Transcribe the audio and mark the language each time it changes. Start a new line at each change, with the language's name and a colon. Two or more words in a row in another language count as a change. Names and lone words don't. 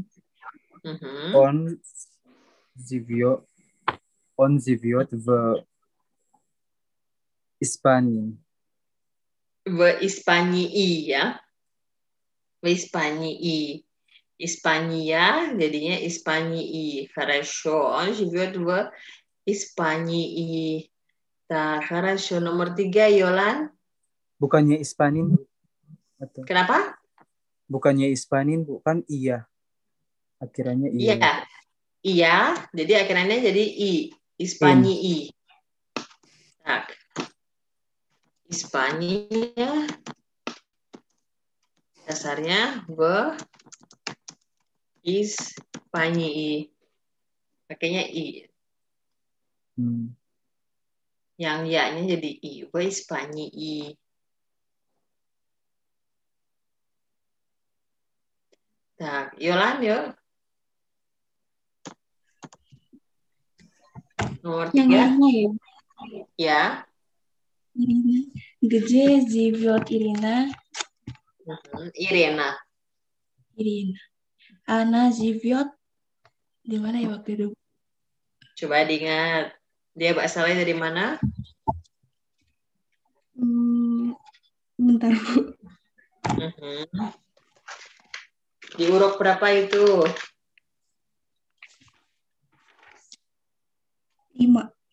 Russian: Он живет в Испании. В Испании ya. В Испании. Испания jadinya Испании. Хорошо. Он живет в Испании. Так, хорошо.
Indonesian: Nomor 3, Yolan. Bukannya Ispanin, Bu. Kenapa? Bukannya Ispanin, Bu. Kan iya. Akhirannya iya. Iya. Iya, jadi akhirannya jadi i.
Russian: Испании. Так. Испания. Dasarnya v Испании.
Indonesian: Pakainya i. Yang ya-nya jadi i.
Russian: В Испании.
Indonesian: Nah, Yolan, yuk. Nomor 3. Yang lainnya ya? Ya.
Russian: Irina. Где живет Ирина? Irena.
Indonesian: Irina.
Russian: Она живет
Indonesian: di mana ya waktu itu? Coba diingat. Dia asalnya dari mana? Bentar, Bu. Di uruk berapa itu? 5.